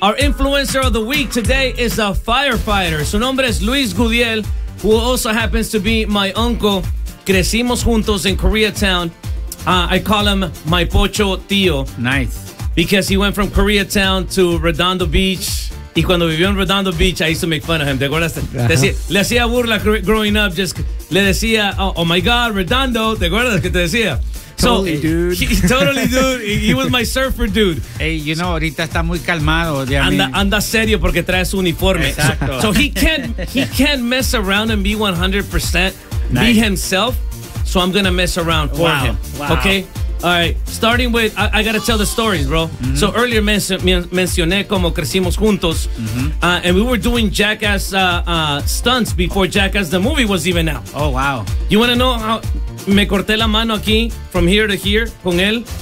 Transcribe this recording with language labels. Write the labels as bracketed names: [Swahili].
[English] Our influencer of the week today is a firefighter. [Spanish] Su nombre es [English] Luis Gudiel, who also happens to be my uncle. [Spanish] Crecimos juntos [English] in Koreatown. I call him my pocho tío. Nice. Because he went from Koreatown to Redondo Beach. [Spanish] Y cuando vivió en Redondo Beach, [English] I used to make fun of him. [Spanish] ¿Te acuerdas? Le hacía burla [English] growing up. Just [Spanish] le decía, [English] oh my God, [Spanish] Redondo. ¿Te acuerdas que te decía? [English] Totally, dude. He was my surfer, dude. Hey, you know, [Spanish] ahorita está muy calmado. Anda serio porque trae su uniforme. Exacto. [English] So he can't mess around and be 100% nice. Be himself. So I'm going to mess around for him. Wow. Okay? All right. Starting with, I got to tell the stories, bro. Mm-hmm. So earlier [Spanish] mencioné como crecimos juntos. Mm-hmm. [English] And we were doing Jackass stunts before Jackass the movie was even out. Oh, wow. You want to know how... [Spanish] Me corté la mano aquí, [English] from here to here, [Spanish] con él.